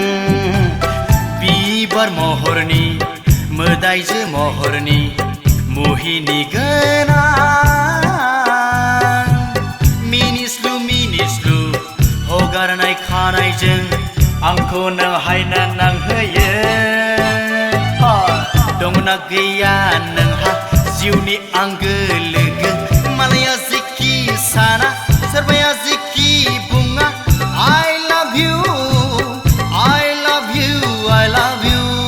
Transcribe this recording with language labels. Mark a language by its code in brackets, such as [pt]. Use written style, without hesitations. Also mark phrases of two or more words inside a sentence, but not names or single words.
[brx] बिबार महरनि मोदायजो महरनि मुहिनि गोनां मिनिस्लु मिनिस्लु हगारनाय खानायजों आंखौ नों हायना नांहोयो दंना गैया नोंहा जिउनि आंगो लोगो मालाया जेखि साना सोरबाया जेखि बुङा [en] I love you I love you [brx] I love you